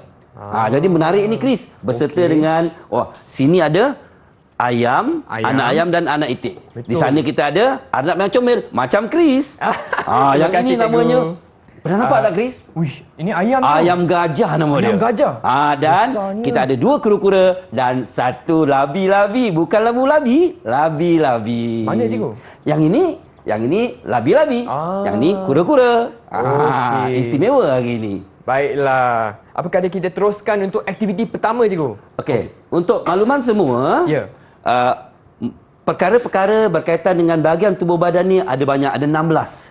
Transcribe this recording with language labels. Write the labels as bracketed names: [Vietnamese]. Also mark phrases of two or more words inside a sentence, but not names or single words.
[Malay] Jadi menarik ini Chris, beserta dengan sini ada ayam, anak ayam dan anak itik. Betul. Di sana kita ada arnab yang comel macam Chris. Yang ini namanya pernah nampak tak Chris? Wih, ini ayam tu. Ayam gajah nama dia. Ayam gajah. Dan besarnya. kita ada 2 kura-kura dan 1 labi-labi. Bukan labu-labi, labi-labi. Mana cikgu? Yang ini labi-labi. Yang ni kura-kura. Okey. Istimewa hari ini. Baiklah. Apa kata kita teruskan untuk aktiviti pertama cikgu? Okey. Untuk makluman semua, Ya. perkara-perkara berkaitan dengan bahagian tubuh badan ni ada banyak, ada 16.